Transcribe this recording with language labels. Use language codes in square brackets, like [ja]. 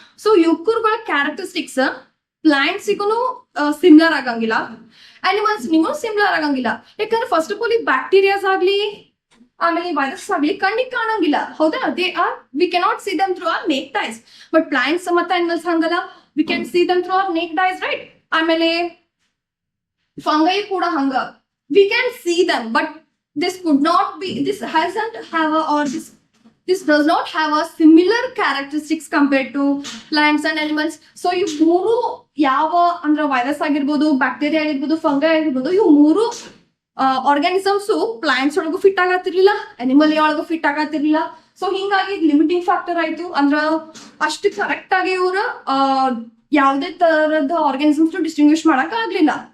[kn] So ಇವ್ಕುಗಳ characteristics ಪ್ಲಾಂಟ್ಸಿಗೂ similar ಆಗಂಗಿಲ್ಲ, animals ನಿಗೂ similar ಆಗಂಗಿಲ್ಲ. ಯಾಕಂದ್ರೆ ಫಸ್ಟ್ ಆಫ್ ಆಲ್ ಈ ಬ್ಯಾಕ್ಟೀರಿಯಾಸ್ ಆಗ್ಲಿ ಆಮೇಲೆ ವೈರಸ್ ಆಗ್ಲಿ ಕಣ್ಣಿಗೆ ಕಾಣಂಗಿಲ್ಲ, ಹೌದಾ? [en] We cannot see them through our naked eyes. [kn] But plants ಮತ್ತೆ ಅನಿಮಲ್ಸ್ ಹಂಗಲ್ಲ, [en] We can see them through our naked eyes, right? [kn] ಆಮೇಲೆ ಫಂಗೈ ಕೂಡ ಹಂಗ, [en] We can see them but this could not be, this hasn't have a, or this does not have a similar characteristics compared to plants and animals. [kn] So ಈ ಮೂರು ಯಾವ ಅಂದ್ರೆ virus ಆಗಿರ್ಬೋದು, bacteria ಆಗಿರ್ಬೋದು, fungi ಆಗಿರ್ಬೋದು, ಇವು ಮೂರು ಆರ್ಗಾನಿಸಮ್ಸ್ ಪ್ಲಾಂಟ್ಸ್ ಒಳಗೂ ಫಿಟ್ ಆಗತ್ತಿರ್ಲಿಲ್ಲ, ಅನಿಮಲ್ ಒಳಗೂ ಫಿಟ್ ಆಗತ್ತಿರ್ಲಿಲ್ಲ. ಸೊ ಹಿಂಗಾಗಿ ಲಿಮಿಟಿಂಗ್ ಫ್ಯಾಕ್ಟರ್ ಆಯ್ತು. ಅಂದ್ರ ಅಷ್ಟು ಕರೆಕ್ಟ್ ಆಗಿ ಇವ್ರ ಯಾವುದೇ ತರದ ಆರ್ಗಾನಿಸಮ್ಸ್ ಡಿಸ್ಟಿಂಗ್ವಿಶ್ ಮಾಡಕ್ ಆಗ್ಲಿಲ್ಲ.